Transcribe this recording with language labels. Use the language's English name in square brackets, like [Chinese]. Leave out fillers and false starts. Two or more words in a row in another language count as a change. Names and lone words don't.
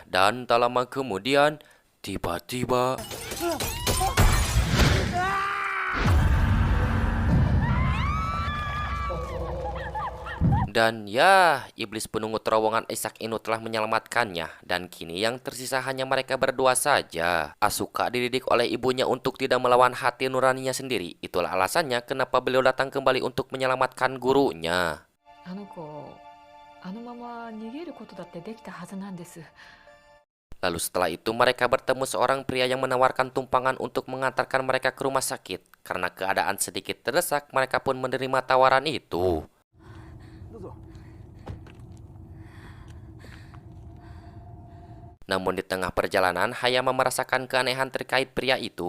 [Indonesian] Dan tak lama kemudian, tiba-tiba dan ya, iblis penunggu terowongan Isak Inu telah menyelamatkannya. Dan kini yang tersisa hanya mereka berdua saja. Asuka dididik oleh ibunya untuk tidak melawan hati nuraninya sendiri. Itulah alasannya kenapa beliau datang kembali untuk menyelamatkan gurunya. [Japanese] あの子、あのまま逃げることだってできたはずなんです。 [Indonesian] Lalu setelah itu mereka bertemu seorang pria yang menawarkan tumpangan untuk mengantarkan mereka ke rumah sakit. Karena keadaan sedikit terdesak, mereka pun menerima tawaran itu. Namun di tengah perjalanan, Hayama merasakan keanehan terkait pria itu.